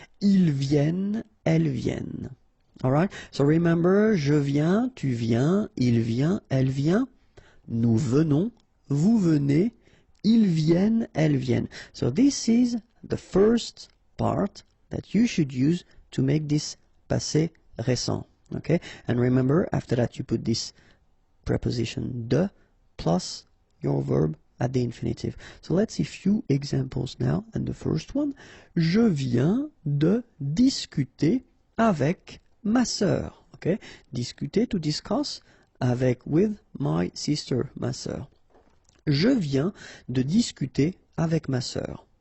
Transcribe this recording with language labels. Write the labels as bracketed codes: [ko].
[fr] Ils viennent, elles viennent. [en] Alright? So remember, [fr] je viens, tu viens, il vient, elle vient. Nous venons, vous venez, ils viennent, elles viennent. [en] So this is the first part that you should use to make this passé récent. Okay? And remember, after that you put this preposition de plus your verb at the infinitive. So let's see a few examples now. And the first one, [fr] je viens de discuter avec ma sœur. [en] Okay? [fr] Discuter, [en] to discuss, [fr] avec, [en] with my sister, [fr] ma sœur. Je viens de discuter avec ma sœur.